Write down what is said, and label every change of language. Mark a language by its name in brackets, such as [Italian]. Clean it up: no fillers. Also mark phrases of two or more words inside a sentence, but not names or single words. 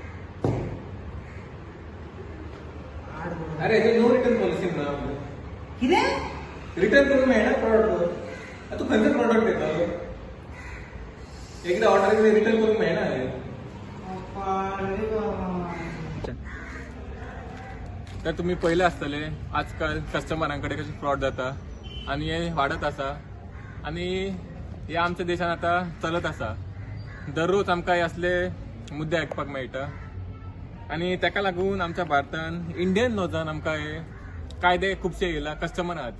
[Konkani] अरे हे [English] no return policy [Konkani] म्हणा आपलं. किती रिटर्न करून मिळणार प्रॉडक्ट. तू खंयचं प्रॉडक्ट घेतो? एकदा ऑर्डर केली रिटर्न करून मिळणार. तर तुम्ही पहिले आसतले आजकाल कस्टमरांकडे कशी फ्रॉड जाता आणि हे वाढत आसा आणि हे आमच्या देशात आता चलत आसा. दररोज आमकां हे असले मुद्दे आयकपाक मेळटा आणि ताका लागून आमच्या भारतान इंडियन लॉजान आमकां हे कायदे खुबशे येयला कस्टमरा खातीर.